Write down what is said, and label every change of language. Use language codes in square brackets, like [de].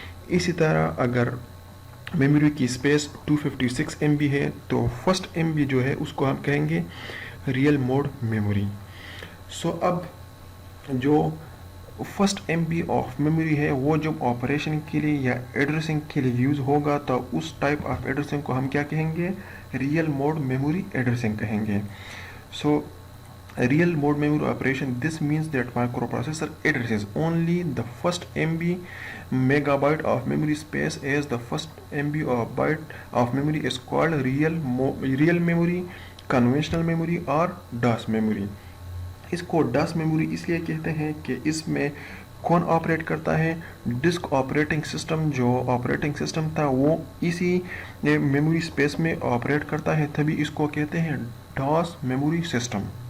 [ur] इसी तरह अगर मेमोरी की स्पेस 256 MB है तो फर्स्ट MB जो है उसको हम कहेंगे रियल मोड मेमोरी. सो अब जो first M B of memory ہے وہ جب آپریشن کے لیے یا ایڈریسنگ کے لیے یوز ہوگا تو اس ٹائپ آف ایڈریسنگ کو ہم کیا کہیں گے؟ ریئل موڈ میموری ایڈریسنگ کہیں گے. [en] سو real mode memory operation, this means that microprocessor addresses only the first MB megabyte of memory space, as the first MB or byte of memory is called real memory, conventional memory or DOS memory. [ur] اس کو DOS memory اس لیے کہتے ہیں کہ اس میں کون operate کرتا ہے؟ Disk operating system. جو آپریٹنگ سسٹم تھا وہ اسی میموری اسپیس میں آپریٹ کرتا ہے, تبھی اس کو کہتے ہیں ڈاس میموری سسٹم.